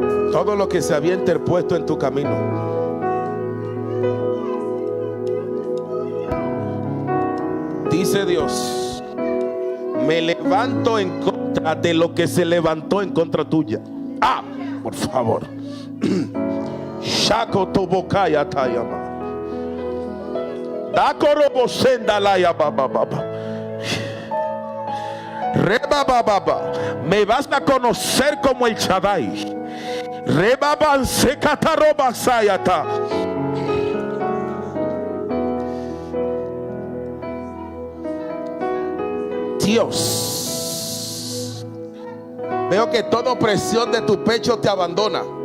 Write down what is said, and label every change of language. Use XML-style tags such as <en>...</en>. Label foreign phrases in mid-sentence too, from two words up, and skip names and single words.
<es>todo lo que se había interpuesto en tu camino. Dice Dios: me levanto en contra de lo que se levantó en contra tuya. Ah, por favor. Shako tobokaya tayama. Dakorobo senda la ya baba baba. Reba baba. Me vas a conocer como el Shaddai. Reba ban sekataroba sayata. Dios, veo que toda presión de tu pecho te abandona.</es>